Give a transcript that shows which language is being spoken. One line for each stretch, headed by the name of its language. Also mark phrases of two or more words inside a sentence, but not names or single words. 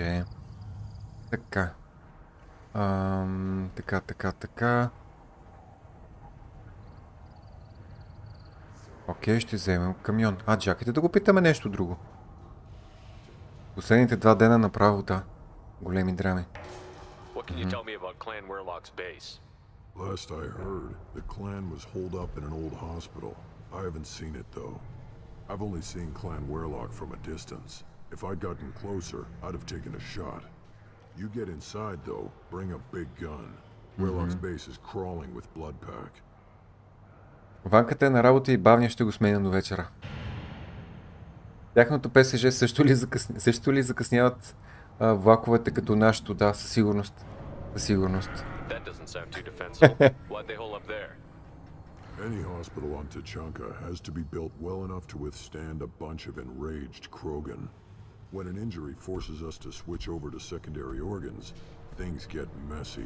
Bulgarian: Така. Така. Окей, ще вземем камион. Чакайте да го питаме нещо друго. Последните 2 дена направо, да. Големи драми.
English: What can you tell me about Clan Werelock's base? Last I heard, the clan was holed up in an old hospital. I haven't seen it though. I've only seen Clan Werelock from a distance. If I'd gotten closer, I'd have taken a shot. You get inside though, bring a big gun. Werelock's base is crawling with blood pack.
Bulgarian: Ванката е на работа и бавния ще го сменя до вечера. Тяхното ПСЖ също ли закъсняват влаковете като нашето? Да, със сигурност.
English: That doesn't sound too defensive. Why'd they hole up there? Any hospital on Tachanka has to be built well enough to withstand a bunch of enraged Krogan. When an injury forces us to switch over to secondary organs, things get messy.